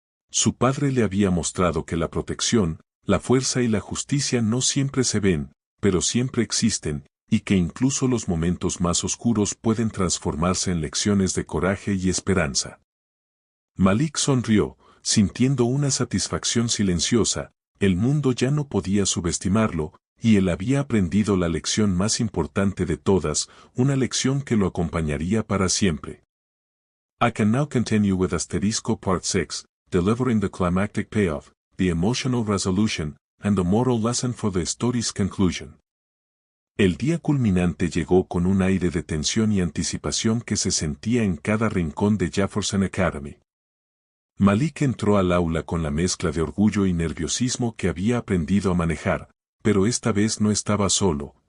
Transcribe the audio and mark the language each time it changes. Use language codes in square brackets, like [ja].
[es] Su padre le había mostrado que la protección, la fuerza y la justicia no siempre se ven, pero siempre existen, y que incluso los momentos más oscuros pueden transformarse en lecciones de coraje y esperanza. Malik sonrió, sintiendo una satisfacción silenciosa. El mundo ya no podía subestimarlo, y él había aprendido la lección más importante de todas, una lección que lo acompañaría para siempre. [en] I can now continue with Asterisco Part 6, delivering the climactic payoff, the emotional resolution, and the moral lesson for the story's conclusion. [es] El día culminante llegó con un aire de tensión y anticipación que se sentía en cada rincón de Jefferson Academy. Malik entró al aula con la mezcla de orgullo y nerviosismo que había aprendido a manejar, pero esta vez no estaba solo.